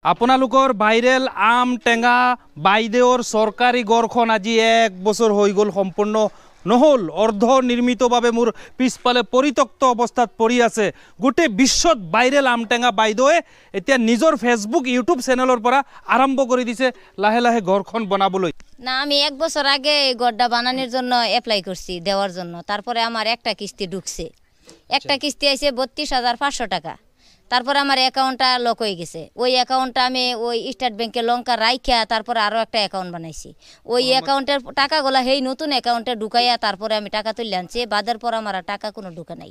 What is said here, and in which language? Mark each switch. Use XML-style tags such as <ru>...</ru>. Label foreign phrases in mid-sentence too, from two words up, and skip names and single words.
<as>আপোনালোকৰ ভাইৰেল আম টেঙা বাইদেউৰ চৰকাৰী গড়খন আজি 1 বছৰ হৈ গ'ল সম্পূৰ্ণ নহল অৰ্ধ নিৰ্মিতভাৱে মোৰ পিছফালে পৰিত্যক্ত অৱস্থাত পৰি আছে গোটেই বিশ্বত ভাইৰেল আম টেঙা বাইদেউৱে এতিয়া নিজৰ ফেসবুক ইউটিউব চেনেলৰ পৰা আৰম্ভ কৰি দিছে লাহে লাহে গড়খন বনাবলৈ</as> <bn>না আমি 1 বছর আগে এই গড়টা বানানোর জন্য অ্যাপ্লাই করছি দেওয়ার জন্য তারপরে আমার একটা কিস্তি ঢুকছে একটা কিস্তি আইছে ৩২,৫০০ টাকা তারপরে আমার অ্যাকাউন্টটা লক হয়ে গেছে ওই অ্যাকাউন্টটা আমি ওই স্টেট ব্যাংকে লঙ্কা রাইখা তারপরে আরো একটা অ্যাকাউন্ট বানাইছি ওই অ্যাকাউন্টের টাকাগুলা হেই নতুন অ্যাকাউন্টে ঢুকাইয়া তারপরে আমি টাকা তুলে আনছি বাদের পর আমার টাকা কোনো ঢুকে নাই</bn>